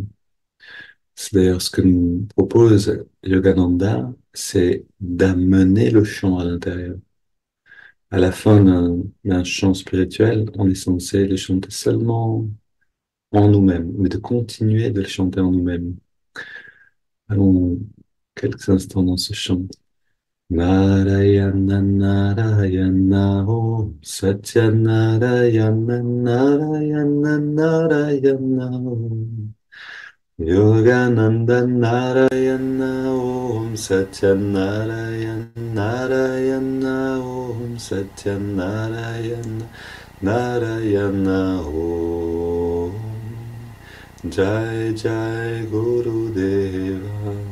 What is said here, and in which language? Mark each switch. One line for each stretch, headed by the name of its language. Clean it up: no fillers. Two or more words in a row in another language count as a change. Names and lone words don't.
French: C'est d'ailleurs ce que nous propose Yogananda, c'est d'amener le chant à l'intérieur. À la fin d'un chant spirituel, on est censé le chanter seulement en nous-mêmes, mais de continuer de le chanter en nous-mêmes. Allons quelques instants dans ce chant.
Sanskrit: Narayana Narayana Om Satya Narayana Narayana Narayana Om Yogananda Narayana Om Satya Narayana Narayana Om Satya Narayana Narayana Om Jai Jai Guru Deva